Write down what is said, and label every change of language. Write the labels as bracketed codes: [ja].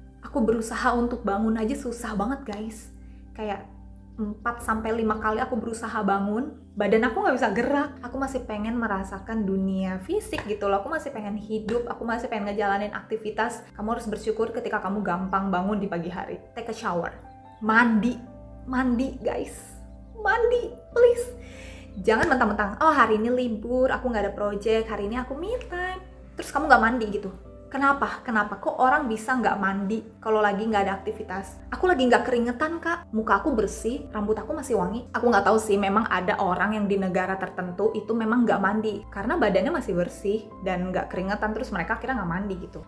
[id] Aku berusaha untuk bangun aja susah banget guys. Kayak 4-5 kali aku berusaha bangun, badan aku nggak bisa gerak. Aku masih pengen merasakan dunia fisik gitu loh. Aku masih pengen hidup, aku masih pengen ngejalanin aktivitas. Kamu harus bersyukur ketika kamu gampang bangun di pagi hari. [en] Take a shower, [id] mandi [en] guys, mandi please. [id] Jangan mentang-mentang, oh hari ini libur, aku nggak ada project, hari ini aku me time, terus kamu nggak mandi gitu. Kenapa? Kok orang bisa nggak mandi kalau lagi nggak ada aktivitas? Aku lagi nggak keringetan kak, muka aku bersih, rambut aku masih wangi. Aku nggak tahu sih, memang ada orang yang di negara tertentu itu memang nggak mandi karena badannya masih bersih dan nggak keringetan, terus mereka kira nggak mandi gitu.